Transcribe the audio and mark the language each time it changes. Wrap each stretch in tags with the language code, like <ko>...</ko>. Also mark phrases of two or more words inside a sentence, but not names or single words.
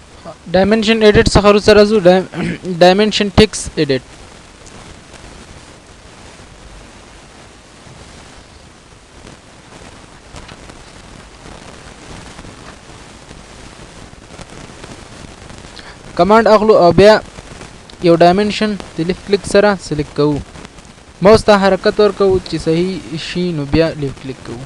<en>dimension edit</en> <ps>څخه وروسته راځو</ps> <en>dimension text edit.</en> <ps>کمانډ اخلو او بیا یو ډایمنشن د</ps> <en>left click</en> <ps>سره سلیکټ کوو، ماوس ته حرکت ورکوو چې صحیح شي، نو بیا</ps> <en>left click</en> <ps>کوو.</ps>